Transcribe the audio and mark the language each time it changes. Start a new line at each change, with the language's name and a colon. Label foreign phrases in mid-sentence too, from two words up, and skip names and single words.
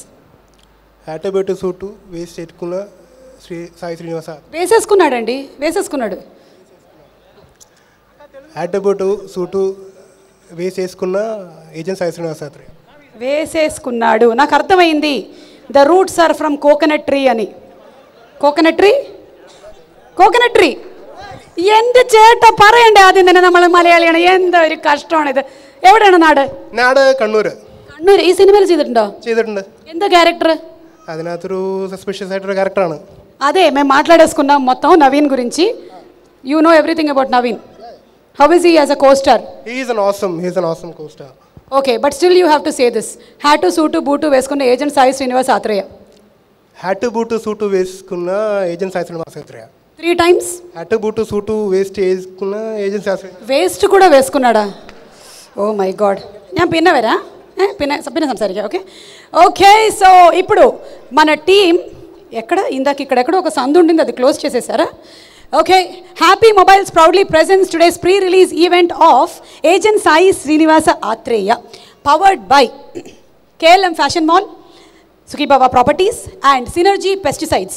Telugu: హ్యాటు బూటు సూటు వేసుకున్న సాయి శ్రీనివాస. వేసేసుకున్నాడండి, వేసేసుకున్నాడు. హ్యాటు బూటు సూటు వేసేసుకున్న ఏజెంట్ సాయి శ్రీనివాస్ ఆత్రేయ. వేసేసుకున్నాడు. నాకు అర్థమైంది.
English: The roots are from coconut tree
Telugu: అని.
English: Coconut tree, Coconut tree.
Malayalam: എൻ്റെ ചേട്ടാ പറയണ്ടേ ആദ്യം തന്നെ നമ്മൾ മലയാളിയാണ്. എന്താ ഒരു കഷ്ടമാണ് ഇത്. എവിടെയാണ് നാട്? നാട് കണ്ണൂർ. കണ്ണൂർ. ഈ സിനിമയിൽ ചെയ്തിട്ടുണ്ടോ? ചെയ്തിട്ടുണ്ട്. എന്താ ക്യാരക്ടർ? അതിനകത്തൊരു സസ്പിഷ്യസ് ആയിട്ടൊരു ക്യാരക്ടറാണ്.
Telugu: అదే మేము మాట్లాడేసుకున్నాం మొత్తం నవీన్ గురించి.
English: You know everything about Naveen. How is he as a co-star? He is an awesome co-star. Okay, but still you have to say this.
Telugu: హ్యాటు సూటు బూటు వేసుకున్న ఏజెంట్ సాయి శ్రీనివాస్ ఆత్రేయ. హ్యాటు బూటు సూటు వేసుకున్న ఏజెంట్ సాయి శ్రీనివాస్ ఆత్రేయ.
English: 3 times.
Telugu: హ్యాటు బూటు సూటు వేసుకున్న ఏజెంట్ సాయి శ్రీనివాస్. వేస్ట్ కూడా వేసుకున్నాడా?
English: Oh my god.
Malayalam: ഞാൻ പിന്നെ വരാം. പിന്നെ സംസാരിക്കാം.
English: Okay okay.
Telugu: సో ఇప్పుడు మన టీం ఎక్కడ ఇందాక ఇక్కడెక్కడో ఒక సందు ఉండింది, అది క్లోజ్ చేసేసారా? ఓకే.
English: Happy Mobiles proudly presents today's pre-release event of Agent Sai Srinivasa Athreya, powered by KLM Fashion Mall, Sukhibaba Properties and Synergy Pesticides.